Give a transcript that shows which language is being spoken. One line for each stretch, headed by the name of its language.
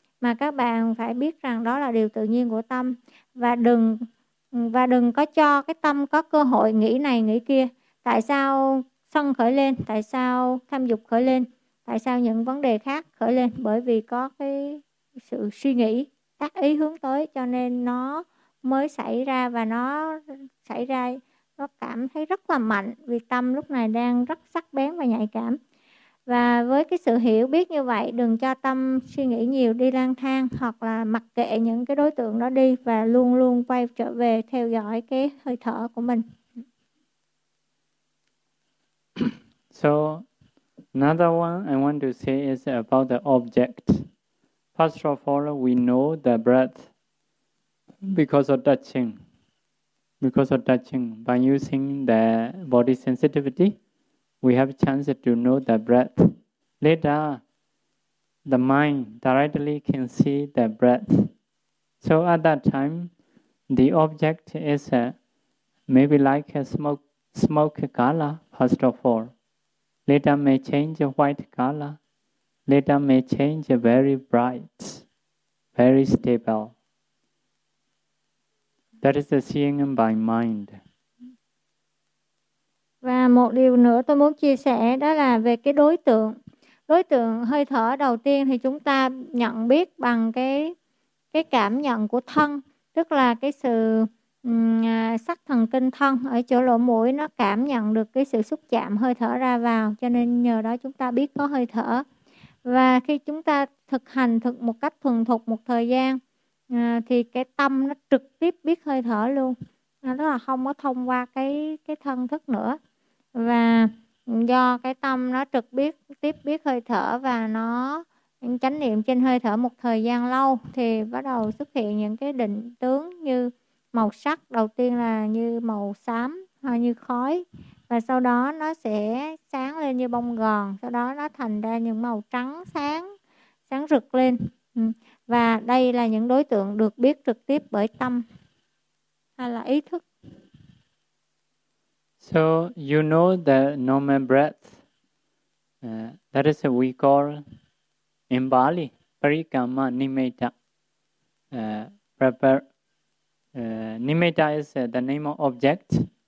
Vietnamese: Mà các bạn phải biết rằng đó là điều tự nhiên của tâm, và đừng có cho cái tâm có cơ hội nghĩ này nghĩ kia, tại sao sân khởi lên, tại sao tham dục khởi lên, tại sao những vấn đề khác khởi lên, bởi vì có cái sự suy nghĩ tác ý hướng tới cho nên nó mới xảy ra, và nó xảy ra nó cảm thấy rất là mạnh, vì tâm lúc này đang rất sắc bén và nhạy cảm. Và với cái sự hiểu biết như vậy, đừng cho tâm suy nghĩ nhiều, đi lang thang, hoặc là mặc kệ những cái đối tượng đó đi, và luôn luôn quay trở về theo dõi cái hơi thở của mình.
English: So another one I want to say is about the object. First of all, we know the breath because of touching. Because of touching, by using the body sensitivity, we have chance to know the breath. Later, the mind directly can see the breath. So at that time, the object is maybe like a smoke color, first of all. Later may change white color. Later may change very bright, very stable. That is the seeing by mind.
Vietnamese: Và một điều nữa tôi muốn chia sẻ đó là về cái đối tượng. Đối tượng hơi thở đầu tiên thì chúng ta nhận biết bằng cái cảm nhận của thân, tức là cái sự sắc thần kinh thân ở chỗ lỗ mũi, nó cảm nhận được cái sự xúc chạm hơi thở ra vào, cho nên nhờ đó chúng ta biết có hơi thở. Và khi chúng ta thực hành thực một cách thuần thục một thời gian thì cái tâm nó trực tiếp biết hơi thở luôn, tức là không có thông qua cái thân thức nữa. Và do cái tâm nó trực biết tiếp biết hơi thở và nó chánh niệm trên hơi thở một thời gian lâu, thì bắt đầu xuất hiện những cái định tướng như màu sắc đầu tiên là như màu xám hay như khói, và sau đó nó sẽ sáng lên như bông gòn, sau đó nó thành ra những màu trắng sáng sáng rực lên. Và đây là những đối tượng được biết trực tiếp bởi tâm hay là ý thức.
English: So you know the normal breath, that is what we call in Bali parikama nimitta. Nimitta is the name of object.